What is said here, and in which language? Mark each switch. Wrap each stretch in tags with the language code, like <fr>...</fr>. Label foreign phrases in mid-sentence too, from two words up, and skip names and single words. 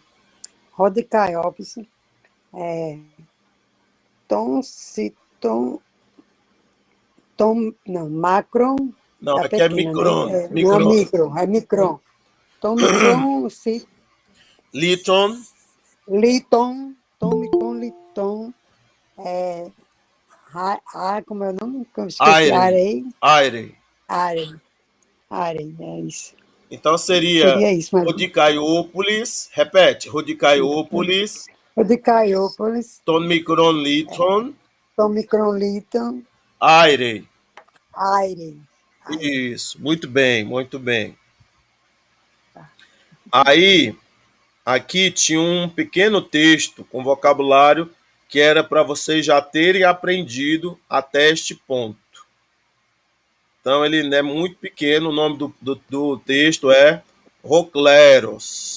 <pt>Rodicaiópolis, Macron, Não, tá aqui é pequena, micron, né? Não é micron. micro, é micron. Tom Micron, Liton, Liton, como é o nome? Eu esqueci,</pt> <es>aire, aire.</es> <pt>Arei, é isso. Então seria Seria isso, mas Rodicaiópolis, repete, Rodicaiópolis, Rodicaiópolis, ton micron liton, Tom Micron, Liton, aire. Aire. Isso, muito bem, muito bem. Aí, aqui tinha um pequeno texto com vocabulário que era para vocês já terem aprendido até este ponto. Então, ele é muito pequeno, o nome do texto é Rocleros.</pt>